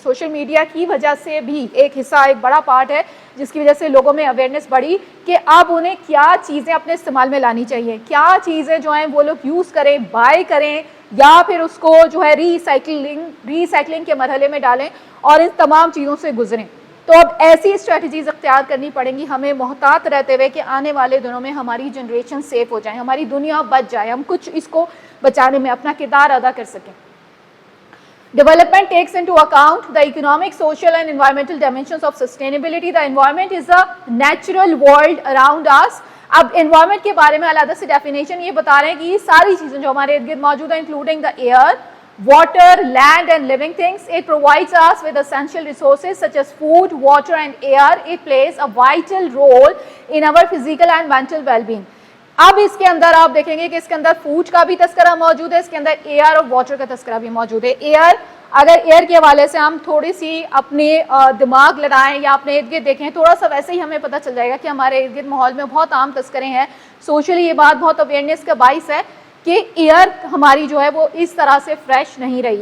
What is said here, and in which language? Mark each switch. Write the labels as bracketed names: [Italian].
[Urdu] Social media کی وجہ سے بھی ایک حصہ, ایک بڑا پارٹ ہے جس کی وجہ سے لوگوں میں اویئرنیس بڑھی کہ اب انہیں کیا چیزیں اپنے استعمال میں لانی چاہیے, کیا چیزیں جو ہیں وہ لوگ یوز کریں, بائی کریں, یا پھر اس کو جو ہے ری سائیکلنگ کے مرحلے میں ڈالیں اور ان تمام چیزوں سے گزریں. تو اب ایسی اسٹریٹجیز اختیار کرنی پڑیں گی ہمیں, محتاط رہتے ہوئے کہ آنے والے دنوں میں ہماری جنریشن سیف ہو جائے, ہماری دنیا بچ جائے, ہم کچھ اس کو بچانے میں اپنا کردار ادا کر سکیں. [English] Development takes into account the economic, social and environmental dimensions of sustainability. The environment is a natural world around us. [Urdu] اب انوائرمنٹ کے بارے میں علیحدہ سے ڈیفینیشن یہ بتا رہے ہیں کہ یہ ساری چیزیں جو ہمارے ارد گرد موجود ہیں, [English] Including the air, water, land and living things. It provides us with essential resources such as food, water and air. It plays a vital role in our physical and mental well-being. [Urdu] اب اس کے اندر آپ دیکھیں گے کہ اس کے اندر food کا بھی تذکرہ موجود ہے, اس کے اندر ایئر اور واٹر کا تذکرہ بھی موجود ہے. ایئر, اگر ایئر کے حوالے سے ہم تھوڑی سی اپنے دماغ لڑائیں یا اپنے ارد گرد دیکھیں, تھوڑا سا ویسے ہی ہمیں پتہ چل جائے گا کہ ہمارے ارد گرد ماحول میں بہت عام تذکرے ہیں. سوشلی یہ بات بہت اویئرنیس کا باعث ہے کہ ایئر ہماری جو ہے وہ اس طرح سے فریش نہیں رہی.